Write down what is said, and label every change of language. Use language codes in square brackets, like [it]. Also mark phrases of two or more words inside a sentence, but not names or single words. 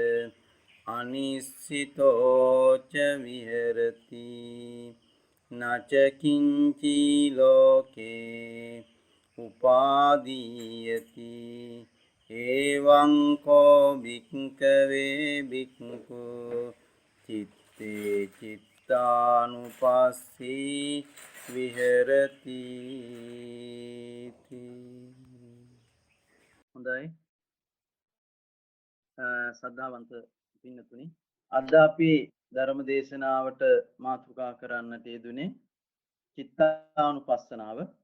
[pi] අනිස්සිතෝච විහෙරති නචකින්චි ලෝකේ උපාදීයති එවං කෝ භික්ඛවේ භික්ඛු චිත්තේ චිත්තානුපස්සී විහෙරති. [si] හොඳයි සද්ධාවන්ත පින්නතුනි අද අපි ධර්ම දේශනාවට මාතෘකා කරන්නට යෙදුනේ චිත්තානුපස්සනාව.